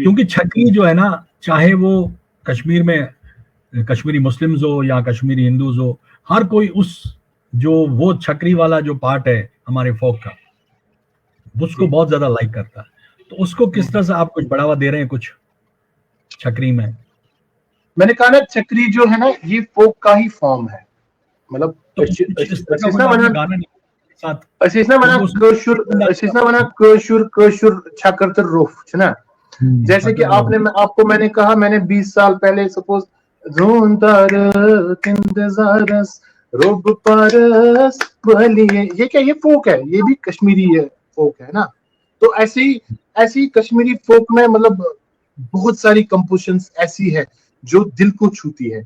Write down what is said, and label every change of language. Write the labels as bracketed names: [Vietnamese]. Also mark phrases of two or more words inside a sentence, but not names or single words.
[Hindi] क्योंकि छकरी जो है ना, चाहे वो कश्मीर में कश्मीरी मुस्लिम्स हो या कश्मीरी हिंदूज हो, हर कोई उस जो वो छकरी वाला जो पार्ट है हमारे फोक का, उसको जी। बहुत ज्यादा लाइक करता है। तो उसको किस तरह से आप कुछ बढ़ावा दे रहे हैं कुछ छकरी में? मैंने कहा ना, छकरी जो है ना, ये फोक का ही फॉर्म है। मतलब तो कुछ इस तरह का [Kashmiri] वनान [Hindi] गाना नहीं साथ, [Kashmiri] वनान [Hindi] क्योंकि [Kashmiri] वनान कशुर छाकर रूफ है ना। [Hindi] जैसे कि मैंने कहा, मैंने 20 साल पहले सपोज रोब पारस बलिए, ये क्या, ये फोक है, ये भी कश्मीरी है, फोक है ना। तो ऐसी कश्मीरी फोक में मतलब बहुत सारी कंपोजिशंस ऐसी है जो दिल को छूती है।